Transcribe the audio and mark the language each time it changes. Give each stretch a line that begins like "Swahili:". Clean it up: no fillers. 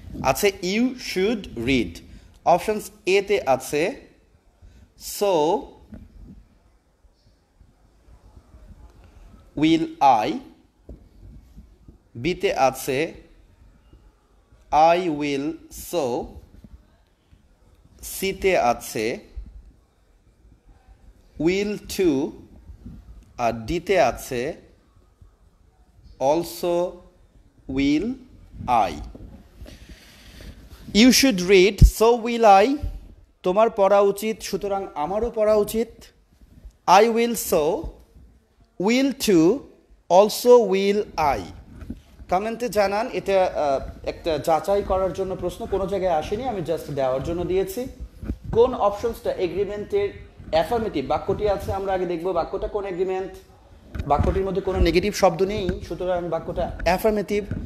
Bangla: আছে
English: you should read,
Bangla: options এ তে আছে সো উইল আই, বিতে আছে আই উইল সো, সিতে আছে উইল টু, আর ডিতে আছে
English: also will I. You should read, so will I.
Bangla: তোমার পড়া উচিত, সুতরাং আমারও পড়া উচিত।
English: I will so, will to, also will I.
Bangla: কমেন্টে জানান, এটা একটা যাচাই করার জন্য প্রশ্ন, কোনো জায়গায় আসেনি, আমি জাস্ট দেওয়ার জন্য দিয়েছি। কোন অপশনসটা এগ্রিমেন্টের অ্যাফার্মেটিভ? বাক্যটি আছে, আমরা আগে দেখব বাক্যটা কোন এগ্রিমেন্ট। বাক্যটির মধ্যে কোনো নেগেটিভ শব্দ নেই, সুতরাং বাক্যটা অ্যাফার্মেটিভ।